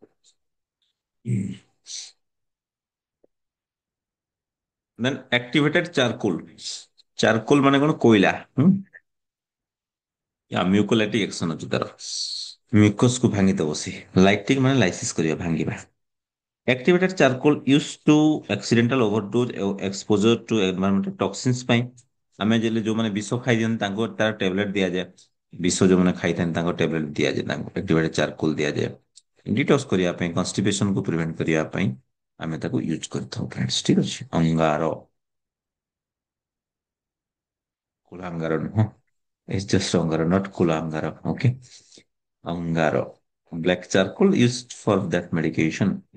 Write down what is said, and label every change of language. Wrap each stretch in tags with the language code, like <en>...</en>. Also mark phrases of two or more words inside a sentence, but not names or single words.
<en>then activated charcoal charcoal</en> <or>ମାନେ କଣ କୋଇଲା</or> <en>mucolytic action</en> <or>ଅଛି ତାର ମ୍ୟୁକସ କୁ ଭାଙ୍ଗିଦବ ସେ ଲାଇଟିକ ମାନେ ଲାଇସିସ୍ କରିବା ଭାଙ୍ଗିବା।</or> <en>Activated charcoal used to accidental overdose exposure to environmental toxins</en> <or>ପାଇଁ ଆମେ ଯୋଉମାନେ ବିଷ ଖାଇଦିଅନ୍ତି ତାଙ୍କୁ ତାର ଟେବଲେଟ ଦିଆଯାଏ। ବିଷ ଯୋଉମାନେ ଖାଇଥାନ୍ତି ତାଙ୍କ ଟେବଲେଟ ଦିଆଯାଏ ତାଙ୍କୁ</or> <en>activated charcoal</en> <or>ଦିଆଯାଏ। ଡିଟକ୍ସ କରିବା ପାଇଁ କନଷ୍ଟିପେସନକୁ ପ୍ରିଭେଣ୍ଟ କରିବା ପାଇଁ ଆମେ ତାକୁ ୟୁଜ କରିଥାଉ ଫ୍ରେଣ୍ଡସ୍ ଠିକ ଅଛି ଅଙ୍ଗାର କୁଳାଙ୍ଗାର ନୁହଁ</or> <en>it's just</en> <or>ଅଙ୍ଗାର ନଟ୍ କୁଳାଙ୍ଗାର ଓକେ ଅଙ୍ଗାର</or> <en>black charcoal used for that medication.</en>